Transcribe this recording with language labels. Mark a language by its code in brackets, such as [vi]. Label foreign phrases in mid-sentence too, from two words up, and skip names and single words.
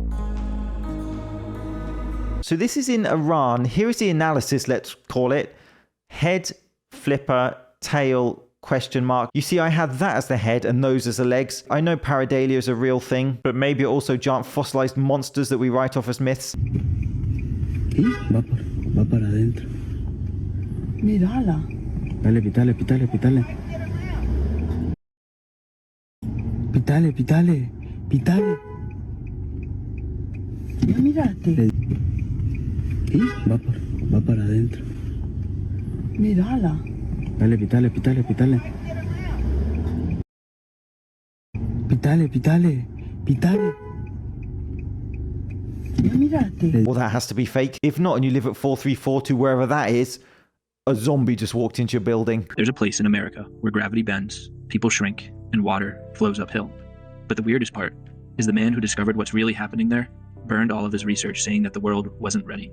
[en] So this is in Iran. Here is the analysis, let's call it. Head, flipper, tail, question mark. You see, I had that as the head and those as the legs. I know pareidolia is a real thing, but maybe also giant fossilized monsters that we write off as myths. [es] Va para adentro. Mírala. Dale, pitale, pitale, pitale. Pitale, pitale, pitale. Ya mírate. Va para adentro. Mírala. Dale, pitale, pitale, pitale. Pitale, pitale, pitale. Ya mírate. [en] Well, that has to be fake. If not, and you live at 4342, wherever that is, a zombie just walked into your building. There's a place in America where gravity bends, people shrink, and water flows uphill. But the weirdest part is the man who discovered what's really happening there burned all of his research saying that the world wasn't ready.